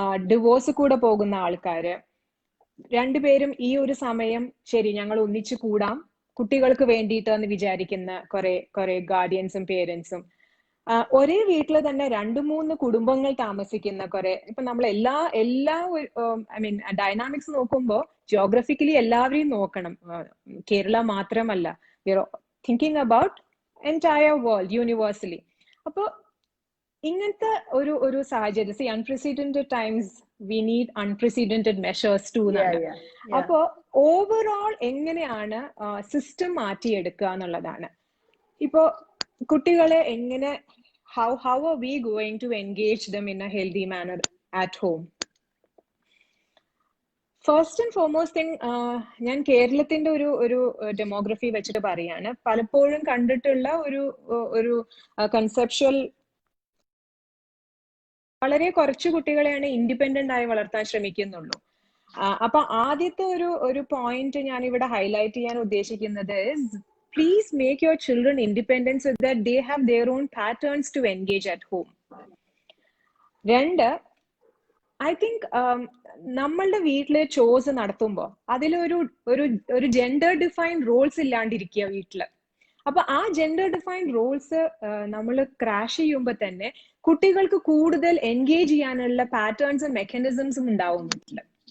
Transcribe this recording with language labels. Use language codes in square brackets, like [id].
[ml] Divorce കൂടെ പോകുന്ന ആൾക്കാര്, രണ്ടുപേരും ഈ ഒരു സമയം ശരി ഞങ്ങൾ ഒന്നിച്ചു കൂടാം കുട്ടികൾക്ക് വേണ്ടിയിട്ട് എന്ന് വിചാരിക്കുന്ന കുറെ ഗാർഡിയൻസും പേരൻസും, ഒരേ വീട്ടിൽ തന്നെ 2-3 കുടുംബങ്ങൾ താമസിക്കുന്ന കുറെ, ഇപ്പൊ നമ്മൾ എല്ലാ [en] I mean [ml] ഡൈനാമിക്സ് നോക്കുമ്പോൾ ജിയോഗ്രഫിക്കലി എല്ലാവരെയും നോക്കണം, കേരള മാത്രമല്ല, [en] We are thinking about entire world universally. [ml] അപ്പൊ ഇങ്ങനത്തെ ഒരു സാഹചര്യം, [en] unprecedented times we need unprecedented measures to [ml] എന്നാണ്. അപ്പോ ഓവറോൾ എങ്ങനെയാണ് സിസ്റ്റം മാറ്റിയെടുക്കുക എന്നുള്ളതാണ്. ഇപ്പോ കുട്ടികളെ എങ്ങനെ [en] how are we going to engage them in a healthy manner at home? First and foremost thing, [ml] ഞാൻ കേരളത്തിന്റെ ഒരു ഡെമോഗ്രഫി വെച്ചിട്ട് പറയാണ്. പലപ്പോഴും കണ്ടിട്ടുള്ള ഒരു കൺസെപ്ച്വൽ, വളരെ കുറച്ച് കുട്ടികളെയാണ് ഇൻഡിപെൻഡന്റ് ആയി വളർത്താൻ ശ്രമിക്കുന്നുള്ളൂ. അപ്പൊ ആദ്യത്തെ ഒരു പോയിന്റ് ഞാൻ ഇവിടെ ഹൈലൈറ്റ് ചെയ്യാൻ ഉദ്ദേശിക്കുന്നത്, [en] please make your children independent so that they have their own patterns to engage at home. [ml] രണ്ട്, [en] I think [ml] നമ്മളുടെ വീട്ടിലെ ചോസ് നടത്തുമ്പോൾ അതിലൊരു ജെൻഡർ ഡിഫൈൻഡ് റോൾസ് ഇല്ലാണ്ടിരിക്കുക വീട്ടില്. അപ്പൊ ആ ജെൻഡർ ഡിഫൈൻഡ് റോൾസ് നമ്മൾ ക്രാഷ് ചെയ്യുമ്പോൾ തന്നെ കുട്ടികൾക്ക് കൂടുതൽ എൻഗേജ് ചെയ്യാനുള്ള പാറ്റേൺസും മെക്കാനിസംസും ഉണ്ടാവും വീട്ടില്.